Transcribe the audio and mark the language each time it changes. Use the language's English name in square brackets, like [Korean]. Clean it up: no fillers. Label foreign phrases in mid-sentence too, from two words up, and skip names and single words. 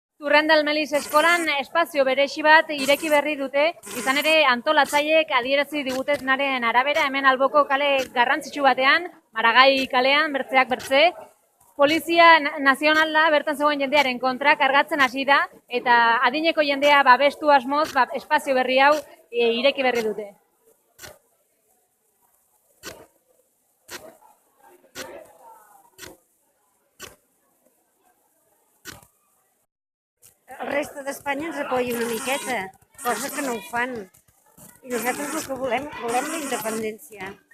[Basque] Zurrendal Melis eskolan espazio berezi bat ireki berri dute, izan ere antolatzaileek adierazi digutenaren arabera hemen alboko kale garrantzitsu batean, Maragai kalean, bertzeak bertze, Polizia Nazionala bertan zegoen jendearen kontra kargatzen hasi da eta adineko jendea babestu asmoz espazio berri hau ireki berri dute. [Spanish] El resto [Catalan] d'Espanya ens apoya una miqueta, cosa que no ho fan. I nosaltres el que volem la independència.